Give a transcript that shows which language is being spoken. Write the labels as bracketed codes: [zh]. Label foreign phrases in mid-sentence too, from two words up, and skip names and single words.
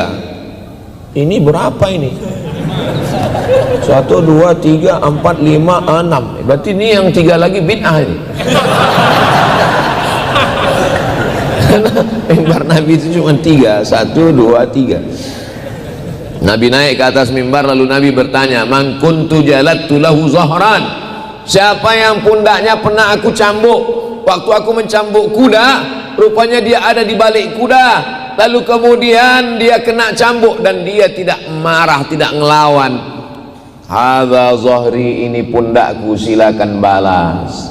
[id] Ini berapa ini? 1, 2, 3, 4, 5, 6. Berarti ini yang 3 lagi bid'ah ini. Mimbar Nabi itu cuma 3, 1, 2, 3. Nabi naik ke atas mimbar, lalu Nabi bertanya, [ar] من كنت جلدت له ظهرا, [id] siapa yang pundaknya pernah aku cambuk? waktu aku mencambuk kuda, rupanya dia ada di balik kuda, lalu kemudian dia kena cambuk dan dia tidak marah, tidak ngelawan. [ar] هذا ظهري, [id] ini pundakku, silakan balas.